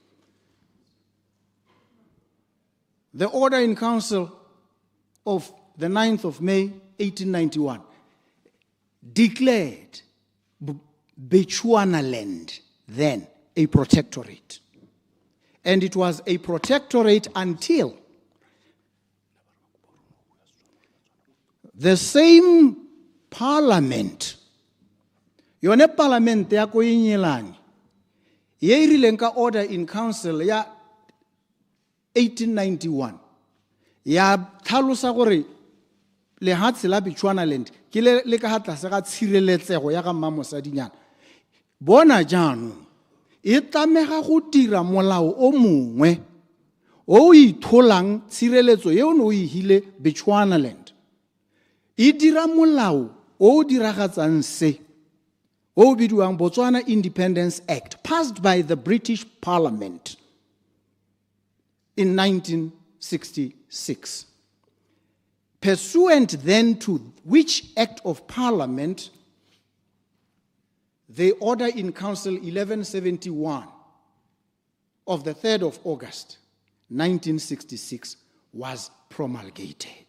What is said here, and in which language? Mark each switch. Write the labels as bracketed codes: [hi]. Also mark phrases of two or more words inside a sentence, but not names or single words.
[en] The Order in Council of the 9th of May, 1891, declared Bechuanaland then a protectorate. And it was a protectorate until the same parliament, [tn] yone parliament ya ko inyelane, ye irileng ka [en] order in council [tn] ya 1891, ya tlhalosa gore lehatshe la Bechuanaland ke le ka tlase ga tshireletsego ya ga mmamosadinyana. Bona jaanong e tlamega go dira molao o mongwe o itholang tshireletso ye o no o hile Bechuanaland. E dira molao o diragatsang se o bidiwang Botswana Independence Act, [en] passed by the British Parliament in 1966. Pursuant then to which Act of Parliament, the Order in Council 1171 of the 3rd of August, 1966 was promulgated.